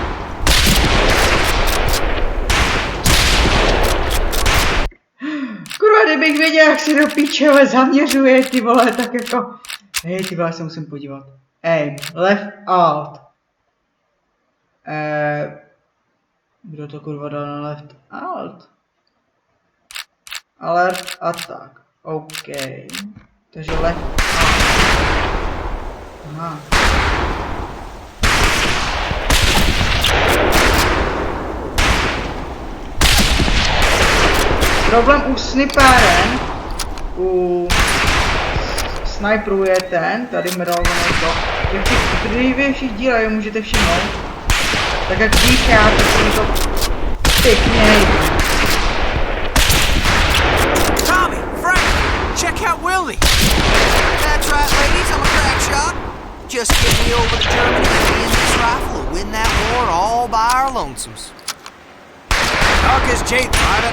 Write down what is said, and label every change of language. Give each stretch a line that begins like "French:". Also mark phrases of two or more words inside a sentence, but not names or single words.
Czech: Kurva, kdybych viděl, jak se do píčele zaměřuje, ty vole, tak jako... Hej, ty vole, se musím podívat.
English: Aim, left, alt.
Czech: Kdo to kurva dal na
English: left, alt? Alert, attack. OK.
Czech: Takže
English: left, alt.
Czech: Aha. Problém u snipéren, u sniperů je ten, tady medalované to, jak těch dřívějších dílech můžete všimnout, tak jak dýchá, tak se mi to pěkně nejde.
English: Tommy, Frank, check out Willie. That's right, ladies, I'm a crack shot. Just get me over to Germany and me and this rifle will win that war all by our lonesomes. Talk is cheap, Private.